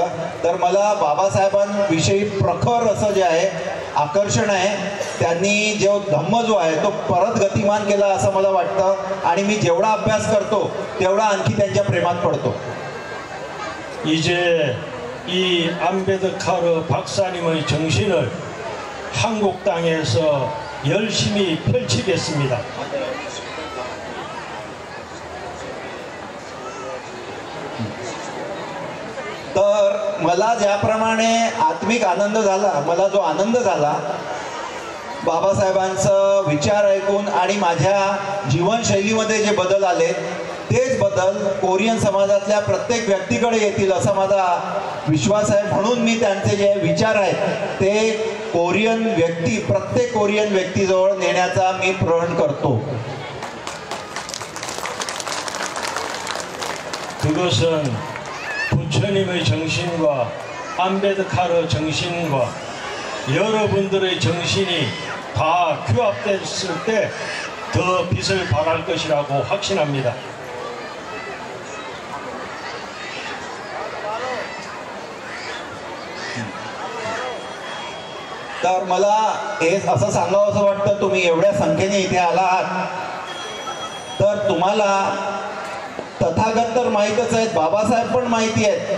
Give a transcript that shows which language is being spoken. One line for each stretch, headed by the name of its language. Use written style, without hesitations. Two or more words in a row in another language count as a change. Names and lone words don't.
Marathi: तर मला बाबासाहेबांविषयी प्रखर असं जे आहे आकर्षण आहे. त्यांनी जो धम्म जो आहे तो परत गतिमान केला असं मला वाटतं आणि मी जेवढा अभ्यास करतो तेवढा आणखी त्यांच्या प्रेमात पडतो.
Korean: 이제 이 안베드카르 박사님의 정신을 한국 땅에서 열심히 펼치겠습니다.
Marathi: तर मला ज्याप्रमाणे आत्मिक आनंद झाला, मला जो आनंद झाला बाबासाहेबांचं विचार ऐकून आणि माझ्या जीवनशैलीमध्ये जे बदल आले तेच बदल कोरियन समाजातल्या प्रत्येक व्यक्तीकडे येतील असा माझा विश्वास आहे. म्हणून मी त्यांचे जे विचार आहेत ते प्रत्येक कोरियन व्यक्तीजवळ नेण्याचा मी प्रण करतो.
Korean: 그것은 부처님의 정신과 안베드카르 정신과 여러분들의 정신이 다 규합됐을 때 더 빛을 발할 것이라고 확신합니다.
Marathi: तर मला हे असं सांगावं असं वाटतं, तुम्ही एवढ्या संख्येने इथे आला आहात तर तुम्हाला तथागत तर माहीतच आहेत, बाबासाहेब पण माहिती आहेत.